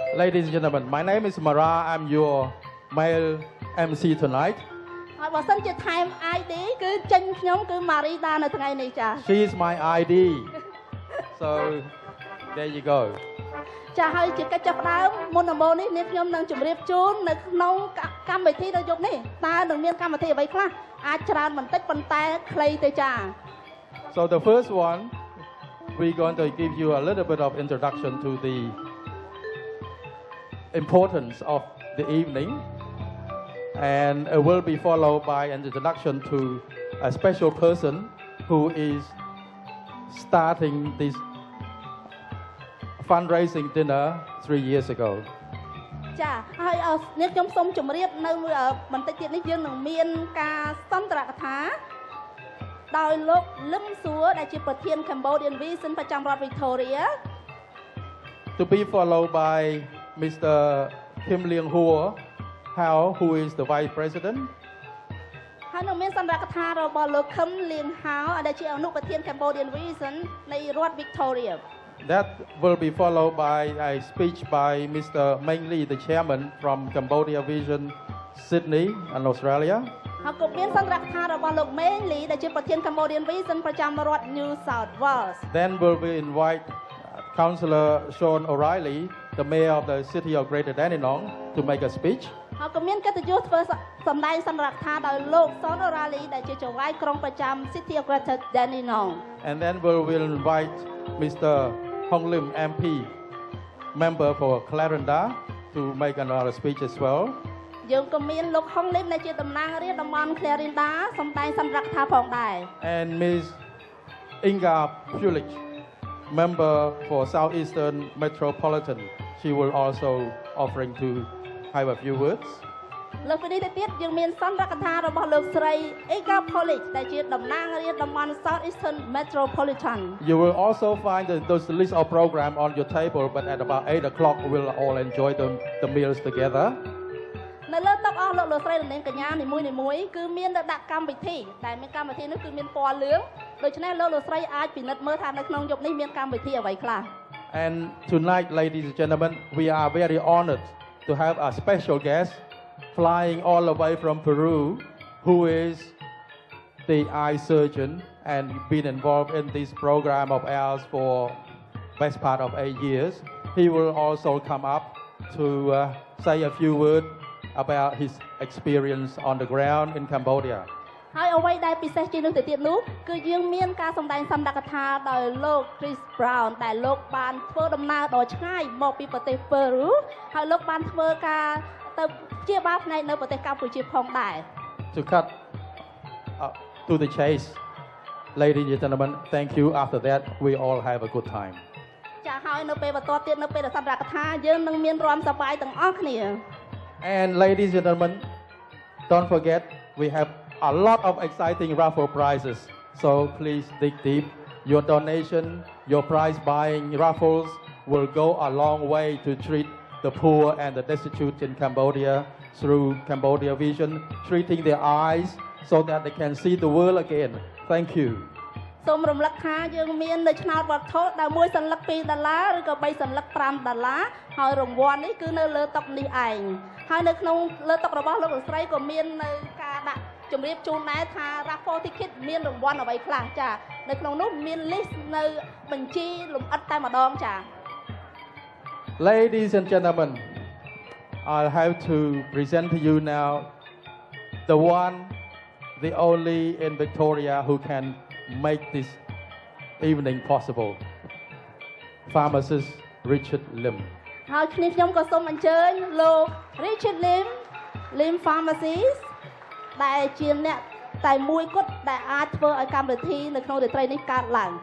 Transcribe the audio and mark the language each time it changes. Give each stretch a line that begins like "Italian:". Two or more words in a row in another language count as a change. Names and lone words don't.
English: Ladies and gentlemen, my name is Mara. I'm your male MC tonight. She is my ID. So there you go.
Khmer: ចាហើយជាកិច្ចចាប់ផ្ដើមមុនដំបូងនេះនាងខ្ញុំនឹងជម្រាបជូននៅក្នុងកម្មវិធីនៅយប់នេះតើនឹងមានកម្មវិធីអ្វីខ្លះអាចច្រើនបន្តិចប៉ុន្តែខ្លីទេចា
English: So the first one, we're going to give you a little bit of introduction to the importance of the evening, and it will be followed by an introduction to a special person who is starting this fundraising dinner 3 years ago.
Khmer: ចាហើយនាងខ្ញុំសូមជម្រាបនៅបន្តិចទៀតនេះយើងនឹងមានការសន្ទរកថាដោយលោកលឹមសួរដែលជាប្រធាន Cambodian Vision ប្រចាំរដ្ឋ Victoria.
English: To be followed by Mr. 𝙍𝙬𝙬𝙬 who is the Vice President.
Khmer: ហើយនឹងមានសន្ទរកថារបស់លោកខឹមលៀងហៅដែលជាអនុប្រធាន Cambodian Vision នៃរដ្ឋ Victoria.
English: That will be followed by a speech by Mr. Meng Lee, the chairman from Cambodia Vision, Sydney, and Australia.
Khmer: ហើយក៏មានសន្ទរកថារបស់លោក Meng Lee ដែលជាប្រធាន Cambodian Vision ប្រចាំរដ្ឋ New South Wales.
English: Then will we invite Councillor Sean O'Reilly, the mayor of the city of Greater Dandenong, to make a speech.
Khmer: ហើយក៏មានកិត្តិយសធ្វើសម្ដែងសន្ទរកថាដោយលោក Sean O'Reilly ដែលជាចៅហ្វាយក្រុងប្រចាំ City of Greater Dandenong.
English: And then we will invite Mr. Hong Lim MP, member for Clarendon, to make another speech as well.
Khmer: យើងក៏មានលោក Hong Lim ដែលជាតំណាងរាស្ត្រតំបន់ Clarendon សម្ដែងសន្ទរកថាផងដែរ
English: And Ms. Inga Pulich, member for Southeastern Metropolitan, she will also offering to have a few words.
Khmer: លើពីនេះទៅទៀតយើងមានសន្ទរកថារបស់លោកស្រី Inga Pulich ដែលជាតំណាងរាស្ត្រតំបន់ Southeastern Metropolitan.
English: You will also find those list of program on your table, but at about 8 o'clock we'll all enjoy the meals together.
Khmer: នៅលើតុអស់លោកស្រីនិងកញ្ញានីមួយៗគឺមានដាក់កម្មវិធីដែលមានកម្មវិធីនោះគឺមានពណ៌លឿងដូច្នេះលោកស្រីអាចពិនិត្យមើលថានៅក្នុងយប់នេះមានកម្មវិធីអ្វីខ្លះ
English: And tonight, ladies and gentlemen, we are very honored to have a special guest flying all the way from Peru, who is the eye surgeon and been involved in this program of ours for best part of 8 years. He will also come up to say a few words about his experience on the ground in Cambodia.
Khmer: ហើយអ្វីដែលពិសេសជាងនោះទៅទៀតនោះគឺយើងមានការសម្ដែងសន្ទរកថាដោយលោក Chris Brown ដែលលោកបានធ្វើដំណើរដ៏ឆ្ងាយមកពីប្រទេស Peru ហើយលោកបានធ្វើការទៅជាបាលផ្នែកនៅប្រទេសកម្ពុជាផងដែរ
English: To cut to the chase, ladies and gentlemen, thank you. After that, we all have a good time.
Khmer: ចាហើយនៅពេលបន្តទៀតនៅពេលដែលសន្ទរកថាយើងនឹងមានរាំសប្បាយទាំងអស់គ្នា
English: And ladies and gentlemen, don't forget we have a lot of exciting raffle prizes. So please dig deep. Your donation, your prize buying raffles will go a long way to treat the poor and the destitute in Cambodia through Cambodia Vision, treating their eyes so that they can see the world again. Thank you.
Khmer: សូមរំលឹកថាយើងមាននៅឆ្នោតវត្ថុដែលមួយសន្លឹក$2ឬក៏3សន្លឹក$5ហើយរង្វាន់នេះគឺនៅលើតុនេះឯងហើយនៅក្នុងលើតុរបស់លោកស្រីក៏មាននៅការដាក់ជម្រាបជូនដែរថា
English: raffle ticket
Khmer: មានរង្វាន់អ្វីខ្លះចានៅក្នុងនោះមាន list នៅបញ្ជីលម្អិតតែម្ដងចា
English: Ladies and gentlemen, I'll have to present to you now the one, the only in Victoria who can make this evening possible. Pharmacist Richard Lim.
Khmer: ហើយខ្ញុំក៏សូមអញ្ជើញលោក Richard Lim Pharmacist ដែលជាអ្នកតែមួយគត់ដែលអាចធ្វើឲ្យកម្មវិធីនៅក្នុងរាត្រីនេះកើតឡើង